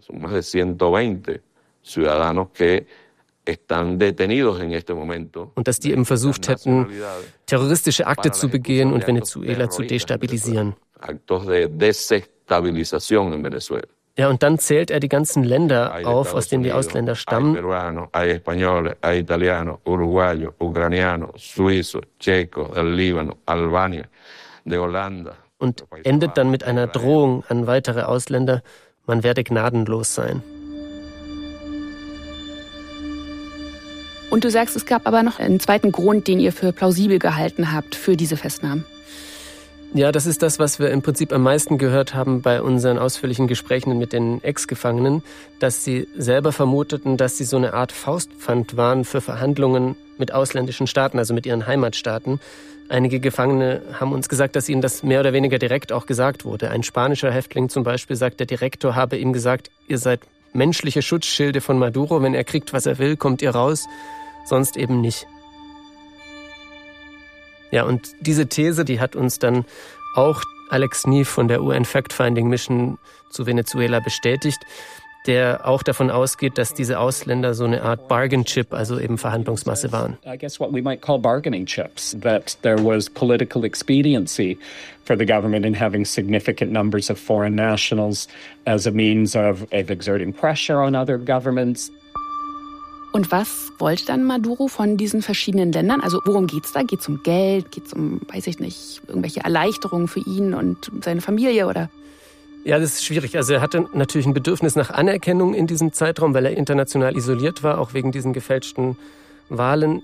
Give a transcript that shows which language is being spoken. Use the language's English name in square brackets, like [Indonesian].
[German] Und dass die eben versucht hätten, terroristische Akte zu begehen und Venezuela zu destabilisieren. [Spanish] Actos de desestabilización en Venezuela. [German] Ja, und dann zählt er die ganzen Länder auf, aus denen die Ausländer stammen. [Spanish] Hay peruano, hay español, hay italiano, uruguayo, ucraniano, suizo, checo, el Líbano, Albania, de Holanda. [German] Und endet dann mit einer Drohung an weitere Ausländer, man werde gnadenlos sein. Und du sagst, es gab aber noch einen zweiten Grund, den ihr für plausibel gehalten habt für diese Festnahmen. Ja, das ist das, was wir im Prinzip am meisten gehört haben bei unseren ausführlichen Gesprächen mit den Ex-Gefangenen, dass sie selber vermuteten, dass sie so eine Art Faustpfand waren für Verhandlungen mit ausländischen Staaten, also mit ihren Heimatstaaten. Einige Gefangene haben uns gesagt, dass ihnen das mehr oder weniger direkt auch gesagt wurde. Ein spanischer Häftling zum Beispiel sagt, der Direktor habe ihm gesagt, ihr seid menschliche Schutzschilde von Maduro, wenn er kriegt, was er will, kommt ihr raus, sonst eben nicht. Ja, und diese These, die hat uns dann auch Alex Neef von der UN Fact-Finding Mission zu Venezuela bestätigt, der auch davon ausgeht, dass diese Ausländer so eine Art Bargain Chip, also eben Verhandlungsmasse waren. [English] I guess what we might call bargaining chips, that there was political expediency for the government in having significant numbers of foreign nationals as a means of exerting pressure on other governments. [German] Und was wollte dann Maduro von diesen verschiedenen Ländern? Also worum geht's da? Geht's um Geld? Geht's um, weiß ich nicht, irgendwelche Erleichterungen für ihn und seine Familie? Oder? Ja, das ist schwierig. Also er hatte natürlich ein Bedürfnis nach Anerkennung in diesem Zeitraum, weil er international isoliert war, auch wegen diesen gefälschten Wahlen.